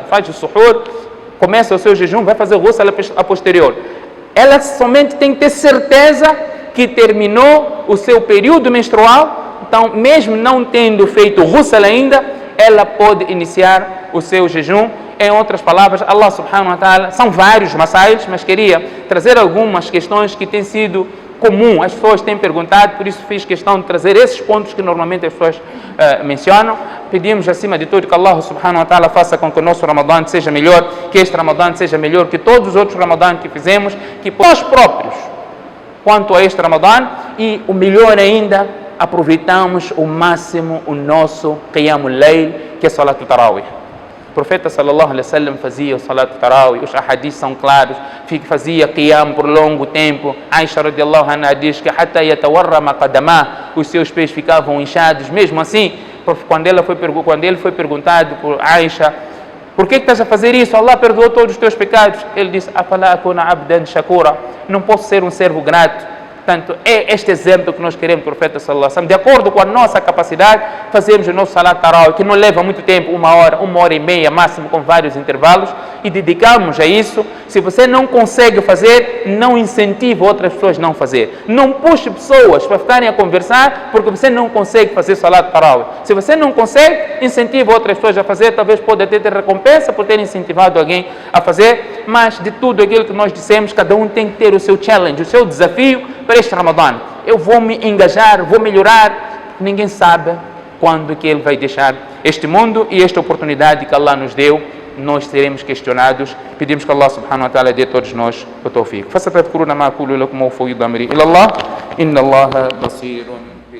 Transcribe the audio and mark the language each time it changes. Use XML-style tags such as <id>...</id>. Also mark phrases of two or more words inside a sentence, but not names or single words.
<pt>Faz o suhur, começa o seu jejum, vai fazer o ghusl a posterior. Ela somente tem que ter certeza que terminou o seu período menstrual. Então, mesmo não tendo feito o ghusl ainda, ela pode iniciar o seu jejum Em outras palavras,</pt> <ar>الله سبحانه وتعالى,</ar> <pt>são vários masáilos, mas queria trazer algumas questões que têm sido comum, as pessoas têm perguntado, por isso fiz questão de trazer esses pontos que normalmente as pessoas mencionam. Pedimos acima de tudo que</pt> <ar>الله سبحانه وتعالى</ar> <pt>faça com que o nosso Ramadã seja melhor, que este Ramadã seja melhor que todos os outros Ramadã que fizemos, que nós próprios, quanto a este Ramadã, e o melhor ainda, aproveitamos ao máximo o nosso</pt> <ar>قيام الليل,</ar> <pt>que é</pt> <ar>صلاة التراويح.</ar> <pt>O profeta</pt> <ar>صلى الله عليه وسلم</ar> <pt>fazia o</pt> <ar>صلاة التراويح,</ar> <pt>os ahadis são claros, fazia Qiyam por longo tempo. Aisha</pt> <ar>رضي الله عنها</ar> <pt>diz que</pt> <ar>حتى يتورم قدماه,</ar> <pt>os seus pés ficavam inchados. Mesmo assim, quando ele foi perguntado por Aisha, por que estás a fazer isso? Allah perdoou todos os teus pecados. Ele disse,</pt> <ar>أفلا أكون عبدا شكورا,</ar> <pt>não posso ser um servo grato. Portanto, é este exemplo que nós queremos, profeta</pt> <ar>صلى الله عليه وسلم,</ar> <pt>de acordo com a nossa capacidade, fazemos o nosso</pt> <ar>صلاة تراويح,</ar> <pt>que não leva muito tempo, 1 hora e meia máximo, com vários intervalos, e dedicamos a isso. Se você não consegue fazer, não incentive outras pessoas a não fazer. Não puxe pessoas para ficarem a conversar, porque você não consegue fazer</pt> <ar>صلاة تراويح.</ar> <pt>Se você não consegue, incentive outras pessoas a fazer, talvez pode até ter recompensa por ter incentivado alguém a fazer, mas de tudo aquilo que nós dissemos, cada um tem que ter o seu challenge, o seu desafio para este Ramadã. Eu vou me engajar, vou melhorar. Ninguém sabe quando que Ele vai deixar este mundo e esta oportunidade que Allah nos deu. Nós seremos questionados. Pedimos que</pt> <ar>الله سبحانه وتعالى</ar> <pt>dê a todos nós o tawfiq.</pt> <ar>فستذكرون ما أقول لكم وأفوض أمري إلى الله إن الله بصير</ar>